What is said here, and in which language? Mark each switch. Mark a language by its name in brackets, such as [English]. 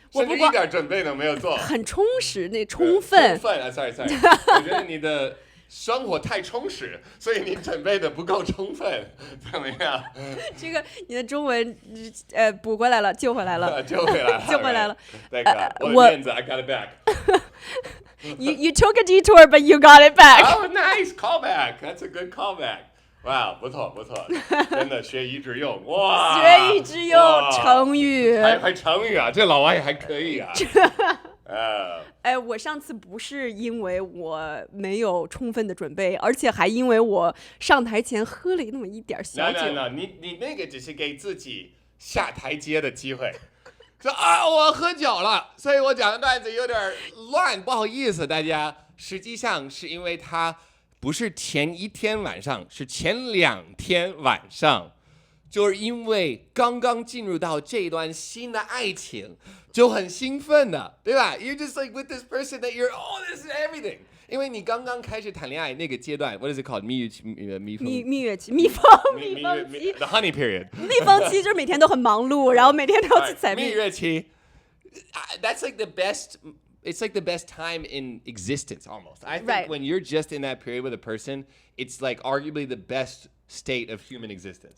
[Chinese] 甚至一点准备都没有做，很充实，充分啊 ，sorry， 我觉得你的生活太充实，所以你准备的不够充分，怎么样？这个你的中文补回来了，救回来了，救回来了。那个我的面子 [English] ，I got it back. You took a detour, but you got it back. Oh, nice callback. That's a good callback. [Chinese] 哇，不错，真的学以致用，哇！学以致用，成语，还成语啊，这老王也还可以啊。我上次不是因为我没有充分的准备，而且还因为我上台前喝了那么一点小酒。 No， 你那个只是给自己下台阶的机会。说啊，我喝酒了，所以我讲的段子有点乱，不好意思大家。实际上是因为他。不是前1天晚上，是前2天晚上，就是因为刚刚进入到这段新的爱情，就很兴奋的，对吧？ [English] You're just like with this person that you're, oh, this is everything. [Chinese] 因为你刚刚开始谈恋爱那个阶段 ， [English] what is it called？ [Chinese] 蜜月期。蜜蜂期 [English] ，the honey period。 [Chinese] 蜜蜂期就是每天都很忙碌，然后每天都要去采蜜。 [English] 蜜月期 ，that's like the best. It's like the best time in existence, almost. I think when you're just in that period with a person, it's like arguably the best state of human existence.